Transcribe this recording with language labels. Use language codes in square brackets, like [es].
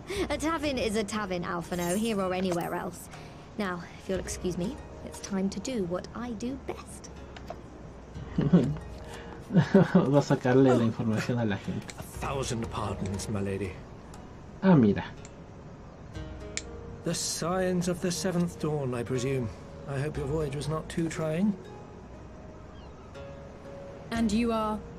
[en] A tavern is a tavern, Alphino, here or anywhere else. Now, if you'll excuse me, it's time to do what I do best. [es] Va a sacarle la información a la gente. [en] 1,000 pardons, my lady. [es] Ah, mira. [en] The signs of the 7th dawn, I presume. I hope your voyage was not too trying. And you are?